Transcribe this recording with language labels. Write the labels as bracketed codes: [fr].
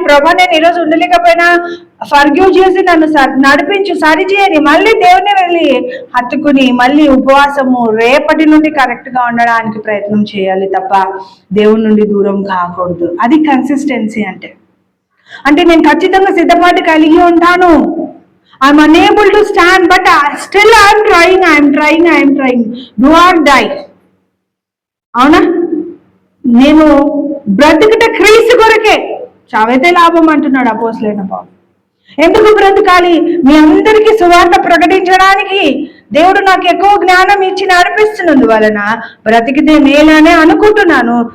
[te] ప్రభా నేను ఈరోజు ఉండలేకపోయినా ఫర్గ్యూ చేసి నన్ను నడిపించు, సరిచేయని మళ్ళీ దేవుని వెళ్ళి హత్తుకుని మళ్ళీ ఉపవాసము రేపటి నుండి కరెక్ట్ గా ఉండడానికి ప్రయత్నం చేయాలి తప్ప దేవుని నుండి దూరం కాకూడదు. అది కన్సిస్టెన్సీ అంటే నేను ఖచ్చితంగా సిద్ధపాటు కలిగి ఉంటాను. [en] I'm unable to stand, but still I'm trying. Do or die. అవునా? [te] నేను బ్రతుకుట క్రీస్తు కొరకే, చావైతే లాభం అంటున్నాడు అపోస్తలుడైన పౌలు. ఎందుకు బ్రతకాలి? మీ అందరికీ సువార్త ప్రకటించడానికి దేవుడు నాకు ఎక్కువ జ్ఞానం ఇచ్చి నడిపిస్తున్నందు వలన బ్రతికితే మేలనే అనుకుంటున్నాను.